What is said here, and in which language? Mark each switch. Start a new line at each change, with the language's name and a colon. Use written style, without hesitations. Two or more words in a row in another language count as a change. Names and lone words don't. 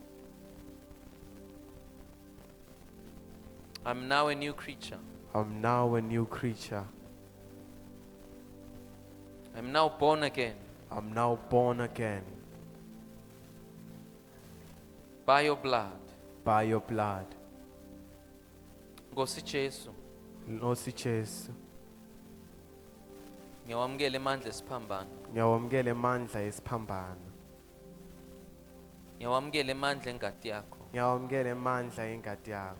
English: I'm now a new creature. I'm now a new creature. I'm now born again I'm now born again by your blood. by your blood.
Zulu: Nkosi Jesu, Nkosi Jesu, ngiyawamukela amandla esiphambano. ngiyawamukela amandla esiphambano. Ngiyawamukela amandla engadi yakho. Ngiyawamukela amandla engadi yakho.